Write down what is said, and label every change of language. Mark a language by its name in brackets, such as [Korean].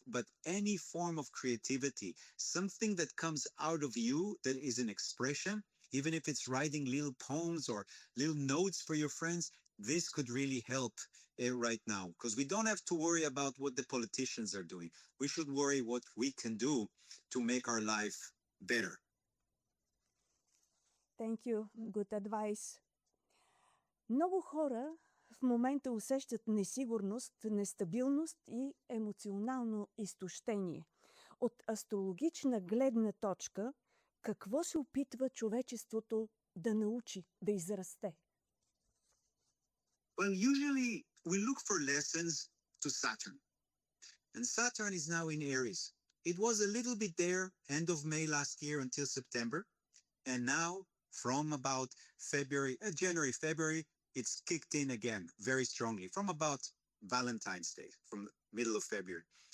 [English] But any form of creativity, something that comes out of you that is an expression, even if it's writing little poems or little notes for your friends, this could really help right now. Because we don't have to worry about what the politicians are doing. We should worry what we can do to make our life better. Thank you. Good advice. [Bulgarian] Много хора в момента усещат несигурност, нестабилност и емоционално изтощение. От астрологична гледна точка, какво се опитва човечеството да научи, да израсте? [English] Well, usually we look for lessons to Saturn. And Saturn is now in Aries. It was a little bit there end of May last year until September. And now from about January, February, it's kicked in again very strongly from about Valentine's Day, from the middle of February.